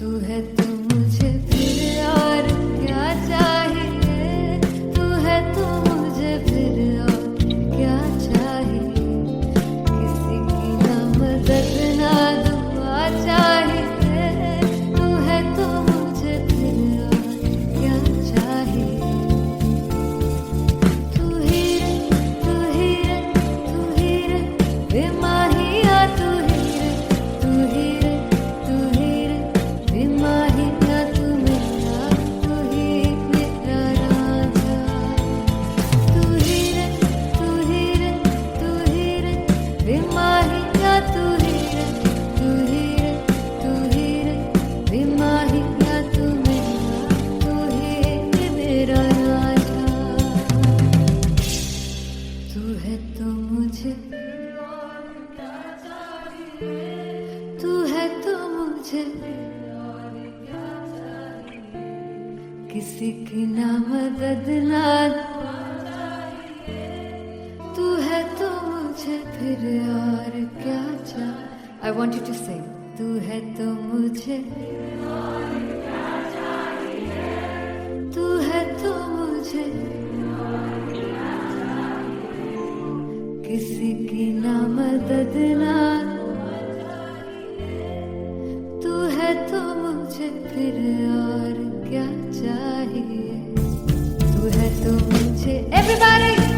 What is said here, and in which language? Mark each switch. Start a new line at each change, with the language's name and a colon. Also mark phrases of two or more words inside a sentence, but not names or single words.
Hindi: है तो मुझे फिर और क्या चाहिए, तू है तो मुझे फिर और क्या चाहिए, किसी की ना मदद ना दुआ चाहिए, तू है तो मुझे फिर और क्या चाहिए, तू ही रे, तू ही रे, तू ही रे, बेमाहिया तू ही रे, तू ही रे, तू ही रे, बेमाहिया तू मेरा, तू ही मेरा राजा, तू ही रे, तू ही रे, तू ही रे, बेमाहिया तू ही रे, तू ही रे, तू ही रे, बेमाहिया तू मेरा, तू ही मेरा राजा, तू है तो मुझे, तू है तो मुझे किसी की ना मदद ना, तू है तो मुझे फिर और क्या चाहिए.
English: I want you to sing.
Hindi: तू है तो मुझे, तू है तो मुझे किसी की ना मदद ना, तू है तो मुझे फिर और क्या चाहिए, तू है तो मुझे, everybody,